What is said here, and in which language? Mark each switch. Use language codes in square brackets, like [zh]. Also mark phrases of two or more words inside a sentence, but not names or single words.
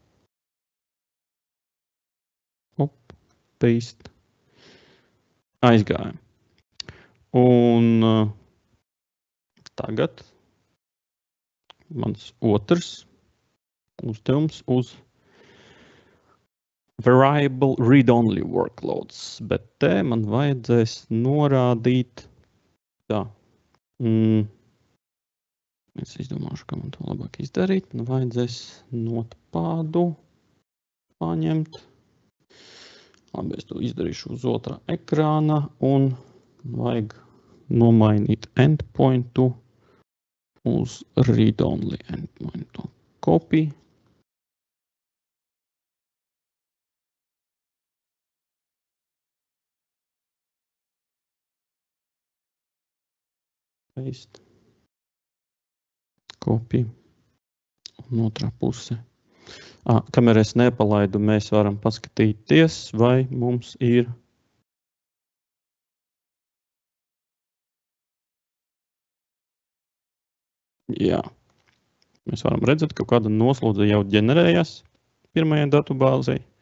[lv] Paste. Aizgājam. Un tagad mans otrs uzdevums uz [en] variable read-only workloads, [lv] bet te man vajadzēs norādīt tā. Es izdomāšu, kā man to labāk izdarīt. Man vajadzēs notepādu paņemt. Labi, es to izdarīšu uz otrā ekrāna un vajag nomainīt endpointu uz read-only endpointu. [en] Copy. Paste. Copy. [lv] Un otrā puse. Kamēr es nepalaidu, mēs varam paskatīties, vai mums ir jā. Mēs varam redzēt, ka kāda noslodze jau ģenerējas pirmajai datubāzei.